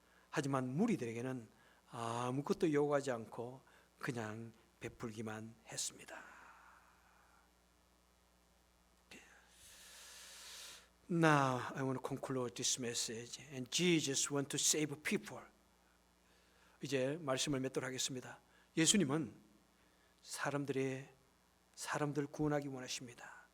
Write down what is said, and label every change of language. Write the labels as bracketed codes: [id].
[ko] 하지만 무리들에게는 아무것도 요구하지 않고 그냥 베풀기만 했습니다. [en] Now I want to conclude this message. And Jesus wants to save people. [ko] 이제 말씀을 맺도록 하겠습니다. 예수님은 사람들 구원하기 원하십니다.